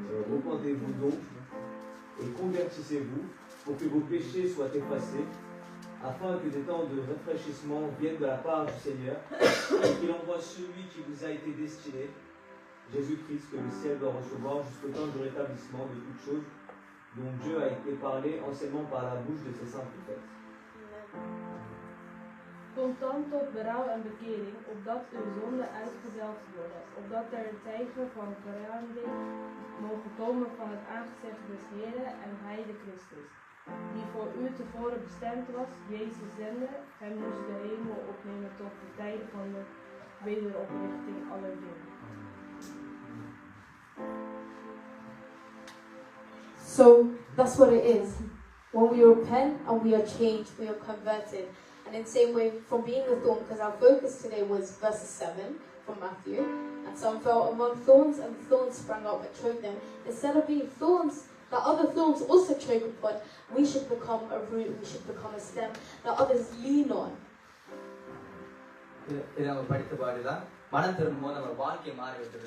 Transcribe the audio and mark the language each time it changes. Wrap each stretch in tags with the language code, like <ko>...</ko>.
<fr>Repentez-vous donc et convertissez-vous pour que vos péchés soient effacés, afin que des temps de rafraîchissement viennent de la part du Seigneur, et qu'il envoie celui qui vous a été destiné, Jésus-Christ, que le ciel doit recevoir jusqu'au temps du rétablissement de toutes choses, dont Dieu a été parlé anciennement par la bouche de ses saints prophètes.</fr> <nl>Kom dan tot berouw en bekering, opdat uw zonden uitgedelgd worden, opdat er tijden van verandering mogen komen van het aangezicht des Heren en Hij de Christus, die voor u tevoren bestemd was, Jezus zende, Hij moest de hemel opnemen tot de tijden van de wederoprichting aller dingen.</nl> <en>So that's what it is. When we repent and we are changed, we are converted. And in the same way, from being a thorn, because our focus today was verses 7 from Matthew, and some fell among thorns, and the thorns sprang up and choked them. Instead of being thorns, the other thorns also choke upon, we should become a root, we should become a stem that others lean on.</en> <ta>இதை நம்ம படித்த பாடுதான் மனம் திரும்பும்போது நம்ம வாழ்க்கை மாறி விட்டுது.</ta>